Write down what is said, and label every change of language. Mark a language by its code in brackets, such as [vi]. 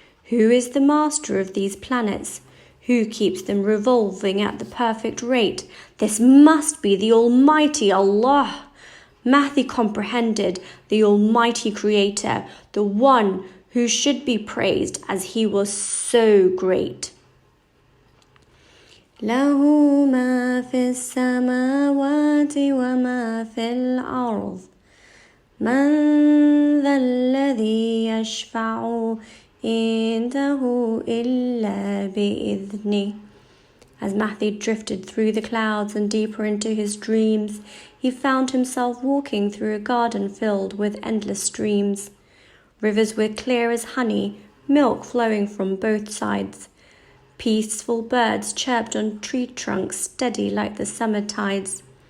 [en] Who is the master of these planets? Who keeps them revolving at the perfect rate? This must be the Almighty Allah. Mahdi comprehended the Almighty Creator, the one who should be praised as he was so great. [ar] له ما في السماوات وما في الأرض من ذا الذي يشفع عنده إلا بإذنه. [en] As Mahdi drifted through the clouds and deeper into his dreams, he found himself walking through a garden filled with endless streams. Rivers were clear as honey, milk flowing from both sides. Peaceful birds chirped on tree trunks, steady like the summer tides.